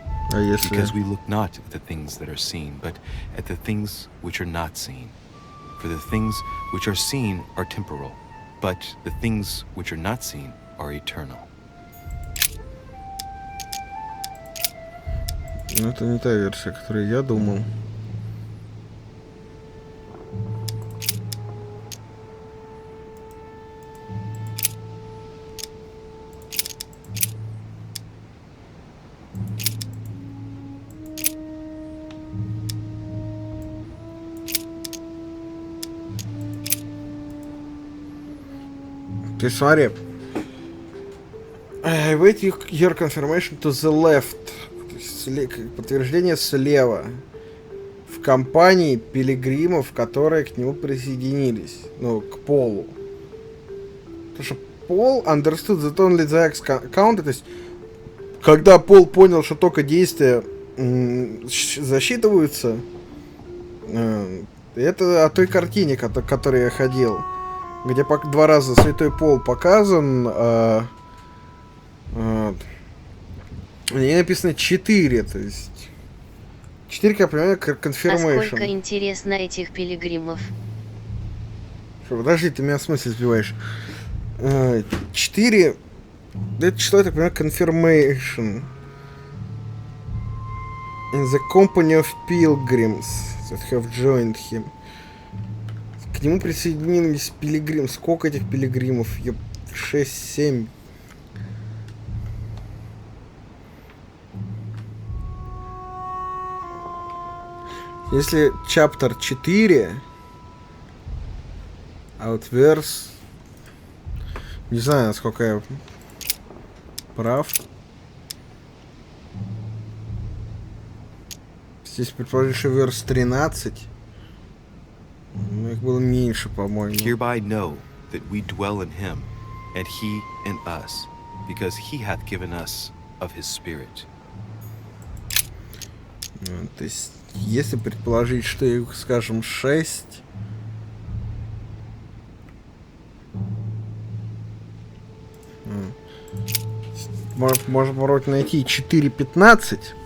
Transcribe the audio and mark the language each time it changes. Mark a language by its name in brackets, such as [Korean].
[English] Because we look not at the things that are seen, but at the things which are not seen. For the things which are seen are temporal, but the things which are not seen are eternal. [Russian] Но это не та версия, о которой я думал. Ты смотри. [English] I wait your confirmation to the left. [Russian] То есть подтверждение слева. В компании пилигримов, которые к нему присоединились. Ну, к Полу. Потому что [English] Пол understood that only the X counted. [Russian] То есть, когда Пол понял, что только действия засчитываются, это о той картине, к которой я ходил. Где 2 раза Святой Пол показан, на ней написано 4, то есть 4, как я понимаю, confirmation. А сколько интересно этих пилигримов? Что, подожди, ты меня в смысле сбиваешь? 4, это число, я так понимаю, confirmation. [English] In the company of pilgrims that have joined him. [Russian] К нему присоединились пилигрим. Сколько этих пилигримов? 6-7. Если chapter 4, а вот verse... Не знаю, насколько я прав. Здесь предположить, что verse 13. Их было меньше, по-моему. [English] Hereby know that we dwell in him, and he in us, because he hath given us of his spirit. [Russian] То есть, если предположить, что их, скажем, 6... можно вроде найти 4.15.